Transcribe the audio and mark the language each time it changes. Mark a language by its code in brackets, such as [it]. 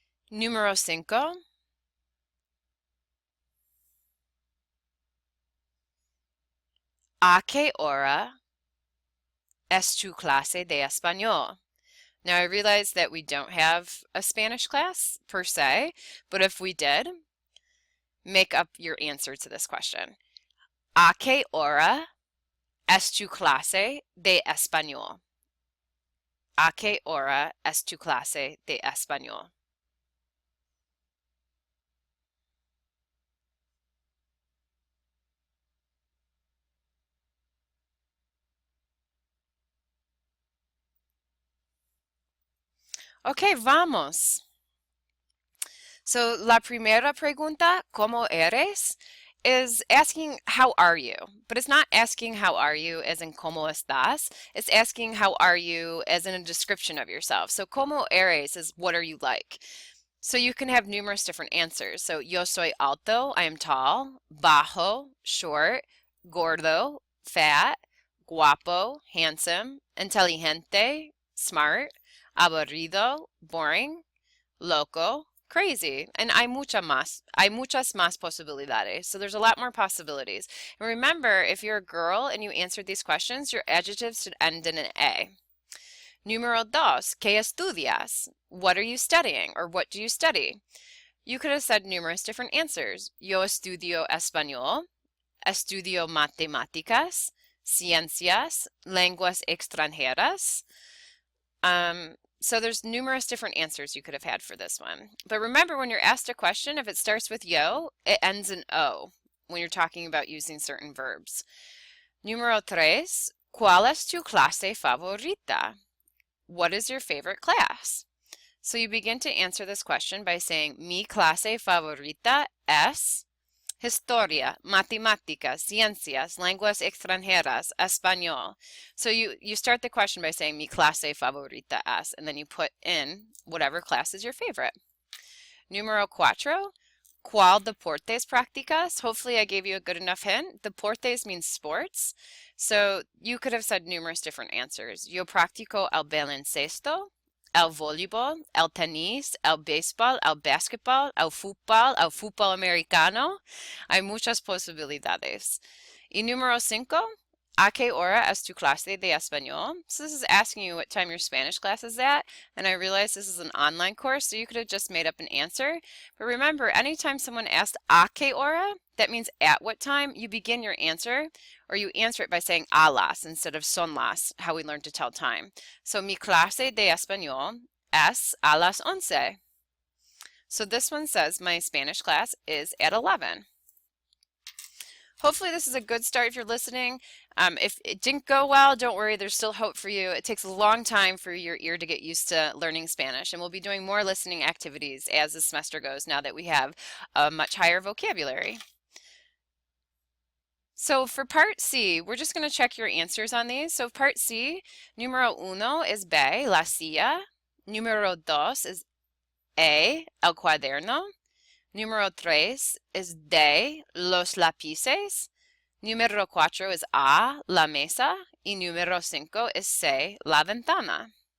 [es] Número 5. ¿A qué hora es tu clase de español? [en] Now, I realize that we don't have a Spanish class per se, but if we did, make up your answer to this question. [es] ¿A qué hora es tu clase de español? ¿A qué hora es tu clase de español? Okay, vamos. So, la primera pregunta, ¿cómo eres? [en] Is asking how are you, but it's not asking how are you as in cómo estás. It's asking how are you as in a description of yourself. So, ¿cómo eres is what are you like? So you can have numerous different answers. [es] So, yo soy alto, I am tall, bajo, short, gordo, fat, guapo, handsome, inteligente, smart, aburrido, boring, loco, crazy, and hay muchas más posibilidades. [en] So there's a lot more possibilities. And remember, if you're a girl and you answered these questions, your adjectives should end in an A. [es] Número dos, ¿qué estudias? [en] What are you studying, or what do you study? You could have said numerous different answers. [es] Yo estudio español, estudio matemáticas, ciencias, lenguas extranjeras. [en] So there's numerous different answers you could have had for this one. But remember, when you're asked a question, if it starts with yo, it ends in o when you're talking about using certain verbs. [es] Número 3, ¿cuál es tu clase favorita? [en] What is your favorite class? So you begin to answer this question by saying, mi clase favorita es Historia, Matemáticas, Ciencias, Lenguas Extranjeras, Español. So you start the question by saying mi clase favorita es, and then you put in whatever class is your favorite. [es] Número 4, ¿cuál deportes practicas? [en] Hopefully I gave you a good enough hint. Deportes means sports. So you could have said numerous different answers. [es] Yo practico el baloncesto, el voleibol, el tenis, el béisbol, el basketball, el fútbol americano. Hay muchas posibilidades. Y número 5, ¿a qué hora es tu clase de español? [en] So this is asking you what time your Spanish class is at, and I realize this is an online course, so you could have just made up an answer. But remember, anytime someone asks ¿a qué hora? That means at what time. You begin your answer, or you answer it by saying a las instead of son las, how we learned to tell time. [es] So mi clase de español es a las 11. [en] So this one says my Spanish class is at 11. Hopefully this is a good start if you're listening. If it didn't go well, don't worry, there's still hope for you. It takes a long time for your ear to get used to learning Spanish, and we'll be doing more listening activities as the semester goes now that we have a much higher vocabulary. So for part C, we're just going to check your answers on these. [es] So part C, número uno is B, la silla. Número dos is A, el cuaderno. Número 3 is D, los lápices. Número 4 is A, la mesa. Y número 5 is C, la ventana.